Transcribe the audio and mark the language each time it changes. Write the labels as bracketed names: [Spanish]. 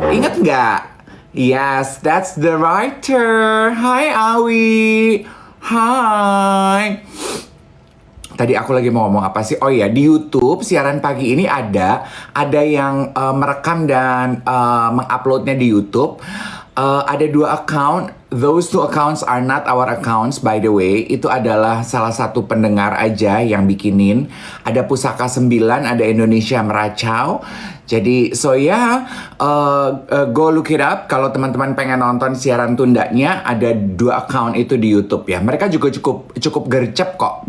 [Indonesian] Ingat nggak? [English] Yes, that's the writer. [Indonesian] Hai Awi. Hai. Tadi aku lagi mau ngomong apa sih? Oh iya, di YouTube siaran pagi ini ada yang merekam dan menguploadnya di YouTube. Ada 2 account. [English] Those 2 accounts are not our accounts, by the way. [Indonesian] Itu adalah salah satu pendengar aja yang bikinin. Ada Pusaka 9, ada Indonesia Meracau. Jadi, [English] so ya, go look it up. [Indonesian] Kalau teman-teman pengen nonton siaran tundanya, ada 2 account itu di YouTube ya. Mereka juga cukup gercep kok.